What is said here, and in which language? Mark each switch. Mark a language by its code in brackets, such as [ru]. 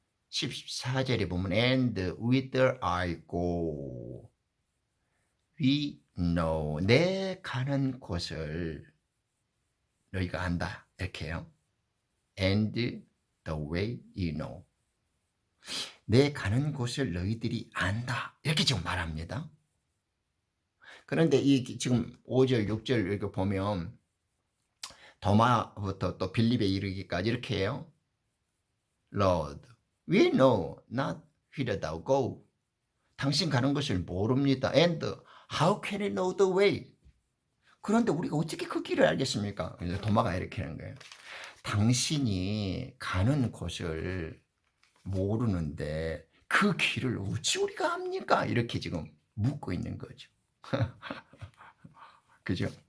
[ko] 14절에 보면 [en] And whither I go we know. [ko] 내 가는 곳을 너희가 안다. 이렇게 해요. [en] And the way you know. [ko] 내 가는 곳을 너희들이 안다. 이렇게 지금 말합니다. 그런데 이 지금 5절, 6절 이렇게 보면 도마부터 또 빌립에 이르기까지 이렇게 해요. [en] Lord, we know not whither thou go. [ko] 당신 가는 것을 모릅니다. [en] And how can we know the way? [ko] 그런데 우리가 어떻게 그 길을 알겠습니까? 도마가 이렇게 하는 거예요. 당신이 가는 곳을 모르는데 그 길을 어찌 우리가 압니까? 이렇게 지금 묻고 있는 거죠. 그죠?